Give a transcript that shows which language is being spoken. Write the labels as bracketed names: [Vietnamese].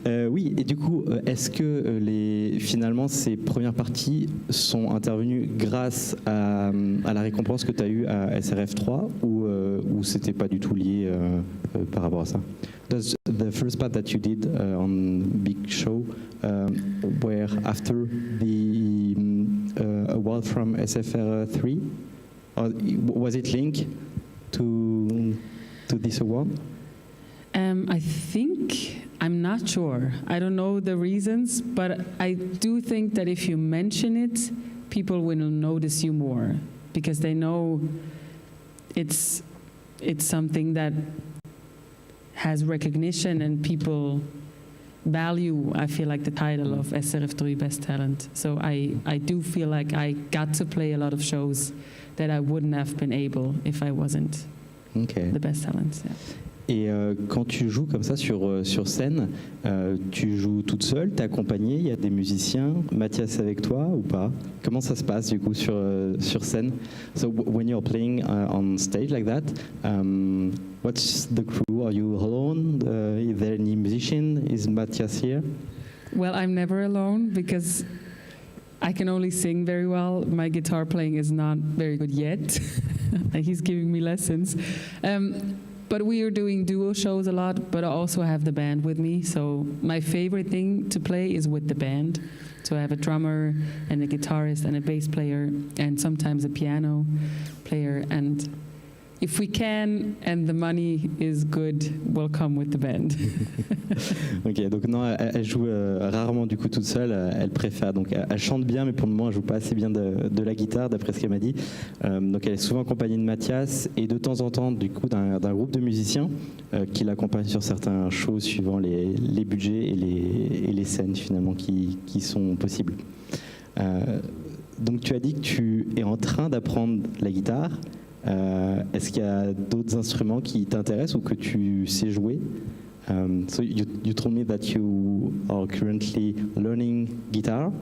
[French] Oui, et du coup, est-ce que finalement ces premières parties sont intervenues grâce à la récompense que tu as eue à SRF 3 ou c'était pas du tout lié par rapport à ça? [English] Does the first part that you did on Big Show were after the award from SFR 3? Or was it linked to this award? I think, I'm not sure. I don't know the reasons, but I do think that if you mention it, people will notice you more because they know it's something that has recognition and people value, I feel like, the title of SRF 3 Best Talent. So I do feel like I got to play a lot of shows that I wouldn't have been able if I wasn't the Best Talent. Yeah. [French] Et quand tu joues comme ça sur scène, tu joues toute seule, t'es accompagnée, il y a des musiciens, Mathias avec toi ou pas? Comment ça se passe du coup sur scène? [English] So when you're playing on stage like that, what's the crew? Are you alone? Is there any musician? Is Mathias here? Well, I'm never alone because I can only sing very well. My guitar playing is not very good yet. He's giving me lessons. But we are doing duo shows a lot, but I also have the band with me. So my favorite thing to play is with the band. So I have a drummer and a guitarist and a bass player and sometimes a piano player. And if we can and the money is good, we'll come with the band. [French] Ok, donc non, elle joue rarement du coup toute seule. Elle préfère, donc elle chante bien, mais pour le moment elle joue pas assez bien de la guitare, d'après ce qu'elle m'a dit. Donc elle est souvent accompagnée de Mathias et de temps en temps du coup d'un groupe de musiciens qui l'accompagnent sur certains shows suivant les budgets et les scènes finalement qui sont possibles. Donc tu as dit que tu es en train d'apprendre la guitare. Est-ce qu'il y a d'autres instruments qui t'intéressent ou que tu sais jouer? [English] So you told me that you are currently learning guitar.